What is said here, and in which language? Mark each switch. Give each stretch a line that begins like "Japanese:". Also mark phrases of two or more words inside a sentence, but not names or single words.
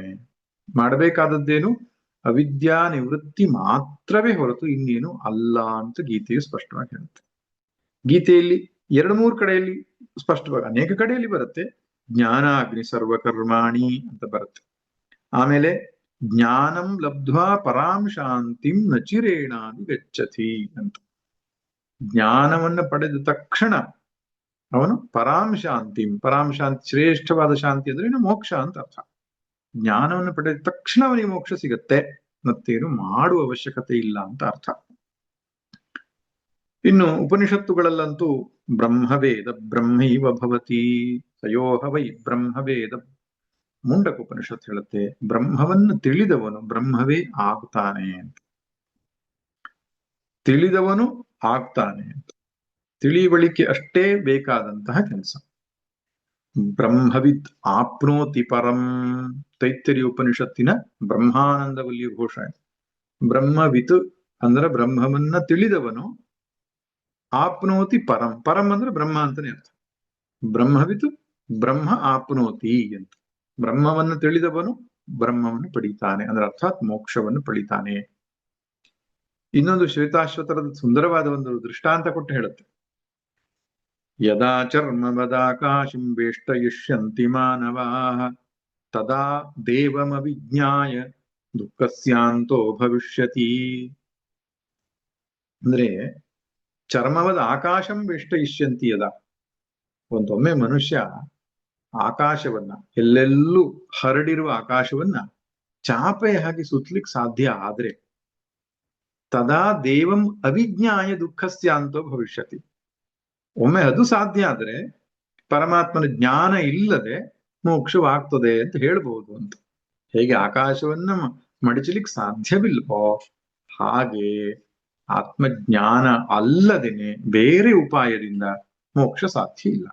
Kannada: ಮಾಡಬೇಕಾದದ್ದೇನು? ಅವಿದ್ಯಾ ನಿವೃತ್ತಿ ಮಾತ್ರವೇ ಹೊರತು ಇನ್ನೇನು ಅಲ್ಲ ಅಂತ ಗೀತೆಯು ಸ್ಪಷ್ಟವಾಗಿ ಹೇಳುತ್ತೆ. ಗೀತೆಯಲ್ಲಿ 2-3 ಕಡೆಯಲ್ಲಿ ಸ್ಪಷ್ಟವಾಗಿ, ಅನೇಕ ಕಡೆಯಲ್ಲಿ ಬರುತ್ತೆ,
Sanskrit: ಜ್ಞಾನಾಗ್ನಿ ಸರ್ವಕರ್ಮಾಣಿ
Kannada: ಅಂತ ಬರುತ್ತೆ. ಆಮೇಲೆ
Sanskrit: ಜ್ಞಾನಂ ಲಬ್ಧ್ವಾ ಪರಾಂ ಶಾಂತಿಂ ನಚಿರೇಣಾದಿ ಗಚ್ಚತಿ ಅಂತ.
Kannada: ಜ್ಞಾನವನ್ನ ಪಡೆದ ತಕ್ಷಣ ಅವನು
Sanskrit: ಪರಾಂ ಶಾಂತಿಂ, ಪರಾಂ ಶಾಂತಿ
Kannada: ಶ್ರೇಷ್ಠವಾದ ಶಾಂತಿ ಅಂದ್ರೆ ಇನ್ನು ಮೋಕ್ಷ ಅಂತ ಅರ್ಥ. ಜ್ಞಾನವನ್ನು ಪಡೆದ ತಕ್ಷಣ ಅವನಿಗೆ ಮೋಕ್ಷ ಸಿಗತ್ತೆ, ಮತ್ತೇನು ಮಾಡುವ ಅವಶ್ಯಕತೆ ಇಲ್ಲ ಅಂತ ಅರ್ಥ. ಇನ್ನು ಉಪನಿಷತ್ತುಗಳಲ್ಲಂತೂ
Sanskrit: ಬ್ರಹ್ಮವೇದ ಬ್ರಹ್ಮೈವ ಭವತಿ ತಯೋಹ ವೈ ಬ್ರಹ್ಮವೇದ.
Kannada: ಮುಂಡಕ ಉಪನಿಷತ್ತು ಹೇಳುತ್ತೆ, ಬ್ರಹ್ಮವನ್ನು ತಿಳಿದವನು ಬ್ರಹ್ಮವೇ ಆಗ್ತಾನೆ ಅಂತ. ತಿಳಿದವನು ಆಗ್ತಾನೆ ಅಂತ. ತಿಳಿವಳಿಕೆ ಅಷ್ಟೇ ಬೇಕಾದಂತಹ ಕೆಲಸ.
Sanskrit: ಬ್ರಹ್ಮವಿದ್ ಆಪ್ನೋತಿ ಪರಂ,
Kannada: ತೈತ್ತರಿಯ ಉಪನಿಷತ್ತಿನ ಬ್ರಹ್ಮಾನಂದವಲ್ಲಿಯ ಘೋಷ. ಬ್ರಹ್ಮವಿತ್ ಅಂದ್ರೆ ಬ್ರಹ್ಮವನ್ನ ತಿಳಿದವನು,
Sanskrit: ಆಪ್ನೋತಿ ಪರಂ,
Kannada: ಪರಂ ಅಂದ್ರೆ ಬ್ರಹ್ಮ ಅಂತಾನೆ ಅರ್ಥ.
Sanskrit: ಬ್ರಹ್ಮವಿತ್ ಬ್ರಹ್ಮ ಆಪ್ನೋತಿ
Kannada: ಅಂತ, ಬ್ರಹ್ಮವನ್ನು ತಿಳಿದವನು ಬ್ರಹ್ಮವನ್ನು ಪಡಿತಾನೆ ಅಂದ್ರೆ ಅರ್ಥಾತ್ ಮೋಕ್ಷವನ್ನು ಪಡಿತಾನೆ. ಇನ್ನೊಂದು ಶ್ವೇತಾಶ್ವತರದ ಸುಂದರವಾದ ಒಂದು ದೃಷ್ಟಾಂತ ಕೊಟ್ಟು ಹೇಳುತ್ತೆ.
Sanskrit: ಯದಾ ಚರ್ಮವದಾಕಾಶಂ ವೇಷ್ಟಯಿಷ್ಯಂತಿ ಮಾನವಾಃ ತದಾ ದೇವಮವಿಜ್ಞಾಯ ದುಃಖಸ್ಯಾಂತೋ ಭವಿಷ್ಯತಿ.
Kannada: ಅಂದ್ರೆ
Sanskrit: ಚರ್ಮವದ ಆಕಾಶಂ ವೇಷ್ಟಯಿಷ್ಯಂತಿ ಯದಾ,
Kannada: ಒಂದೊಮ್ಮೆ ಮನುಷ್ಯ ಆಕಾಶವನ್ನ, ಎಲ್ಲೆಲ್ಲೂ ಹರಡಿರುವ ಆಕಾಶವನ್ನ ಚಾಪೆ ಹಾಕಿ ಸುತ್ತಲಿಕ್ಕೆ ಸಾಧ್ಯ ಆದ್ರೆ
Sanskrit: ತದಾ ದೇವಂ ಅವಿಜ್ಞಾಯ ದುಃಖಸ್ಯಾಂತೋ ಭವಿಷ್ಯತಿ.
Kannada: ಒಮ್ಮೆ ಅದು ಸಾಧ್ಯ ಆದ್ರೆ ಪರಮಾತ್ಮನ ಜ್ಞಾನ ಇಲ್ಲದೆ ಮೋಕ್ಷವಾಗ್ತದೆ ಅಂತ ಹೇಳ್ಬಹುದು ಅಂತ. ಹೇಗೆ ಆಕಾಶವನ್ನ ಮಡಚಲಿಕ್ಕೆ ಸಾಧ್ಯವಿಲ್ವೋ ಹಾಗೆ ಆತ್ಮಜ್ಞಾನ ಅಲ್ಲದೇನೆ ಬೇರೆ ಉಪಾಯದಿಂದ ಮೋಕ್ಷ ಸಾಧ್ಯ ಇಲ್ಲ.